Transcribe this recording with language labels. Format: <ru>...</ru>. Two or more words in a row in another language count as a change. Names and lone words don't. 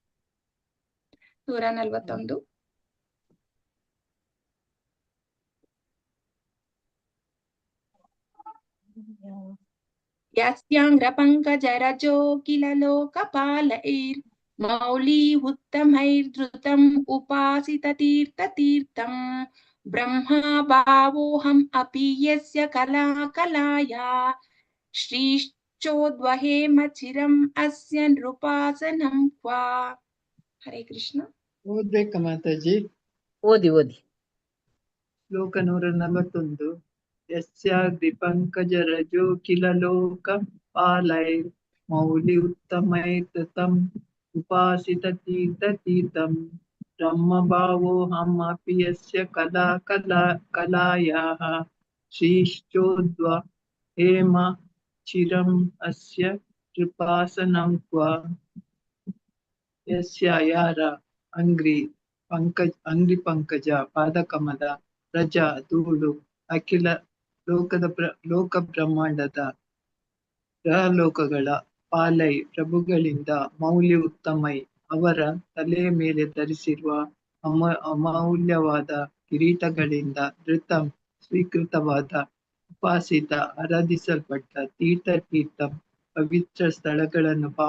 <sa>141. ಯಸ್ಯಾಂಗ್ರ ಪಂಕಜ ರಜೋ ಕಿಲ ಲೋಕಪಾಲೈರ್ ಮೌಲಿ ಉತ್ತಮೈರ್ಧೃತಂ ಉಪಾಸಿತ ತೀರ್ಥಂ ಬ್ರಹ್ಮ ಭಾವೋಹಂ ಅಪಿ ಯಸ್ಯ ಕಲಾಕಲಾಯ ಶ್ರೀಶ್ಚೋದ್ವಹೇಮ ಚಿರಂ ಅಸ್ಯ ನೃಪಾಸನಂ ಕ್ವಾ. ಹರೇ ಕೃಷ್ಣ.</sa> <kn>ಓದ್ಬೇಕಾ ಮಾತಾಜಿ? ಓದಿ ಓದಿ.</kn> <sa>ಶ್ಲೋಕ 141. ಯಸ್ಯಾಗ್ರಿ ಪಂಕಜರಜೋ ಕಿಲ ಲೋಕ ಪಾಲೈ ಮೌಲಿ ಉತ್ತಮೈತಂ ಉಪಾಸಿತ ತೀರ್ಥಂ ಬ್ರಹ್ಮ ಭಾವೋಹಂ ಅಪಿ ಯಸ್ಯ ಕಲಾಯಾಃ ಶ್ರೀಶ್ಚೋದ್ವ ಹೇಮ ಚಿರಂ ಅಸ್ಯ ಕೃಪಾಸನಂ ಕ್ವ.</sa> <kn>ಯಸ್ಯ ಯಾರ</kn> <sa>ಅಂಗ್ರಿ ಪಂಕಜ</sa> <kn>ಪಾದಕಮಲ ರಜ ಧೂಳು ಅಖಿಲ ಲೋಕ ಬ್ರಹ್ಮಾಂಡದ ಗ್ರಹಲೋಕಗಳ ಪಾಲೈ ಪ್ರಭುಗಳಿಂದ</kn> <sa>ಮೌಲ್ಯ ಉತ್ತಮೈ</sa> <kn>ಅವರ ತಲೆಯ ಮೇಲೆ ಧರಿಸಿರುವ ಅಮೂಲ್ಯವಾದ ಕಿರೀಟಗಳಿಂದ ಧೃತಂ ಸ್ವೀಕೃತವಾದ ಉಪಾಸಿತ ಆರಾಧಿಸಲ್ಪಟ್ಟ ತೀರ್ಥಂ ಪವಿತ್ರ ಸ್ಥಳಗಳನ್ನು</kn>